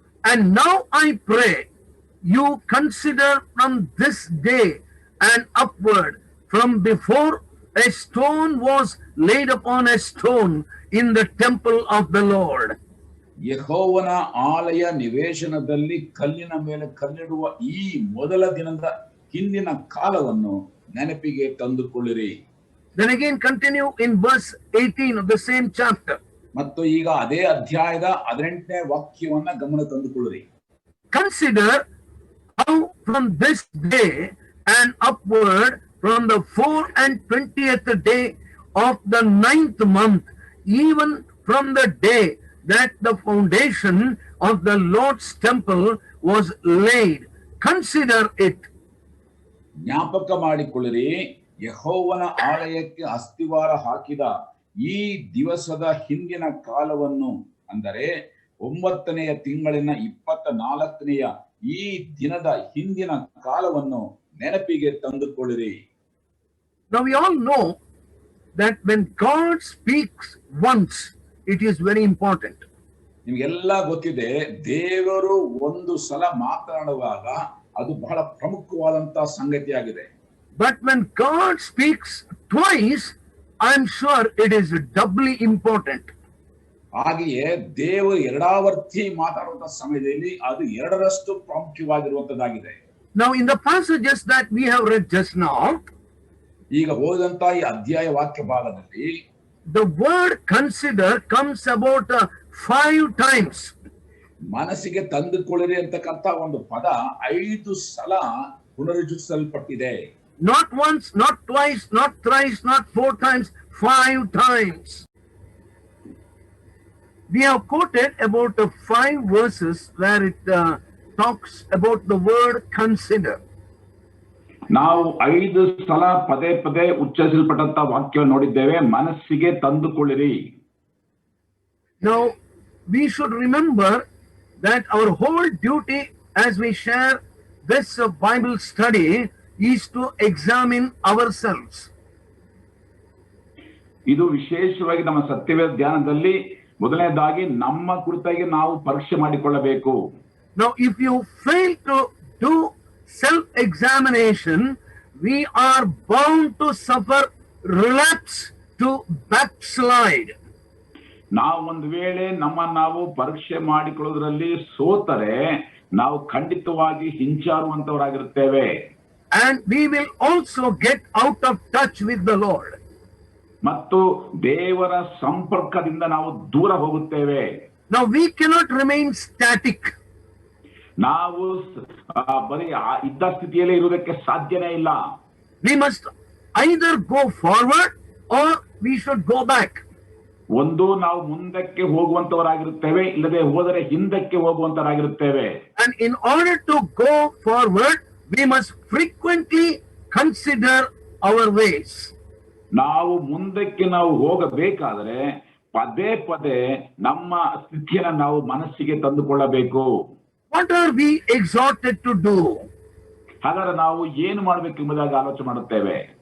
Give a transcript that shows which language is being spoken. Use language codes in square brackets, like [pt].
[en] And now I pray you consider from this day and upward, from before a stone was laid upon a stone in the temple of the Lord. [kn] ಯೆಹೋವನ ಆಲಯ ನಿವೇಶನದಲ್ಲಿ ಕಲ್ಲಿನ ಮೇಲೆ ಕಲ್ಲಿಡುವ ಈ ಮೊದಲ ದಿನದ ಹಿಂದಿನ ಕಾಲವನ್ನು ನೆನಪಿಗೆ ತಂದುಕೊಳ್ಳಿರಿ. [en] Then again continue in verse 18 of the same chapter. [kn] ಮತ್ತು ಈಗ ಅದೇ ಅಧ್ಯಾಯದ 18ನೇ ವಾಕ್ಯವನ್ನ ಗಮನ ತಂದುಕೊಳ್ಳಿರಿ. [en] Consider how from this day and upward, from the 24th day of the 9th month, even from the day that the foundation of the Lord's temple was laid. Consider it. [kn] ಜ್ಞಾಪಕ ಮಾಡಿಕೊಳ್ಳಿರಿ, ಯೆಹೋವನ ಆಲಯಕ್ಕೆ ಅಸ್ತಿವಾರ ಹಾಕಿದ ಈ ದಿವಸದ ಹಿಂದಿನ ಕಾಲವನ್ನು, ಅಂದರೆ 9ನೆಯ ತಿಂಗಳಿನ 24ನೆಯ ಈ ದಿನದ ಹಿಂದಿನ ಕಾಲವನ್ನು ನೆನಪಿಗೆ ತಂದುಕೊಳ್ಳಿರಿ. [en] Now we all know that when God speaks once, it is very important. [kn] ನಿಮಗೆಲ್ಲ ಗೊತ್ತಿದೆ, ದೇವರು ಒಂದು ಸಲ ಮಾತನಾಡುವಾಗ ಅದು ಬಹಳ ಪ್ರಮುಖವಾದಂತಹ ಸಂಗತಿಯಾಗಿದೆ. [en] But when God speaks twice, I am sure it is doubly important. [kn] ಹಾಗೆಯೇ ದೇವರು ಎರಡಾವರ್ತಿ ಮಾತಾಡುವಂತಹ ಸಮಯದಲ್ಲಿ ಅದು ಎರಡರಷ್ಟು ಪ್ರಾಮುಖ್ಯವಾಗಿರುವಂತದ್ದಾಗಿದೆ. [en] Now in the passages that we have read just now, [kn] ಈಗ ಓದಿದಂತಹ ಈ ಅಧ್ಯಾಯ ವಾಕ್ಯ ಭಾಗದಲ್ಲಿ [en] the word consider comes about 5 times. [kn] ಮನಸ್ಸಿಗೆ ತಂದುಕೊಳ್ಳಿರಿ ಅಂತಕ್ಕಂಥ ಒಂದು ಪದ 5 ಸಲ ಪುನರುಚ್ಚರಿಸಲ್ಪಟ್ಟಿದೆ. [en] Not once, not twice, not thrice, not 4 times, 5 times. We have quoted about 5 verses where it talks about the word consider. [kn] ನಾವು 5 ಸಲ ಪದೇ ಪದೇ ಉಚ್ಚರಿಸಲ್ಪಟ್ಟಂತ ವಾಕ್ಯವನ್ನು ನೋಡಿದ್ದೇವೆ, ಮನಸ್ಸಿಗೆ ತಂದುಕೊಳ್ಳಿರಿ. [en] Now we should remember that our whole duty as we share this Bible study is to examine ourselves. [kn] ಇದು ವಿಶೇಷವಾಗಿ ನಮ್ಮ ಸತ್ಯವೇದ ಧ್ಯಾನದಲ್ಲಿ ಮೊದಲನೇದಾಗಿ ನಮ್ಮ ಕುರಿತಾಗಿ ನಾವು ಪರೀಕ್ಷೆ ಮಾಡಿಕೊಳ್ಳಬೇಕು. [en] Now if you fail to do self-examination, we are bound to suffer relapse, to backslide. [kn] ನಾವು ಒಂದು ವೇಳೆ ನಾವು ಪರೀಕ್ಷೆ ಮಾಡಿಕೊಳ್ಳೋದ್ರಲ್ಲಿ ಸೋತರೆ ನಾವು ಖಂಡಿತವಾಗಿ ಹಿಂಚಾರುವಂತವರಾಗಿರುತ್ತೇವೆ. [en] And we will also get out of touch with the Lord. [kn] ಮತ್ತು ದೇವರ ಸಂಪರ್ಕದಿಂದ ನಾವು ದೂರ ಹೋಗುತ್ತೇವೆ. [en] Now we cannot remain static. [kn] ನಾವು ಬರೀ ಇದ್ದ ಸ್ಥಿತಿಯಲ್ಲೇ ಇರುವುದಕ್ಕೆ ಸಾಧ್ಯನೇ ಇಲ್ಲ. [en] We must either go forward or we should go back. [kn] ಒಂದು ನಾವು ಮುಂದಕ್ಕೆ ಹೋಗುವಂತವರಾಗಿರುತ್ತೇವೆ, ಇಲ್ಲದೆ ಹೋದರೆ ಹಿಂದಕ್ಕೆ ಹೋಗುವಂತವರಾಗಿರುತ್ತೇವೆ. [en] And in order to go forward, we must frequently consider our ways. [kn] ನಾವು ಮುಂದಕ್ಕೆ ನಾವು ಹೋಗಬೇಕಾದರೆ ಪದೇ ಪದೇ ನಮ್ಮ ಸ್ಥಿತಿಯನ್ನು ನಾವು ಮನಸ್ಸಿಗೆ ತಂದುಕೊಳ್ಳಬೇಕು. [en] What are we exhorted to do? [kn] ಹಾಗಾದ್ರೆ ನಾವು ಏನು ಮಾಡಬೇಕು ಎಂಬುದಾಗಿ ಆಲೋಚನೆ ಮಾಡುತ್ತೇವೆ.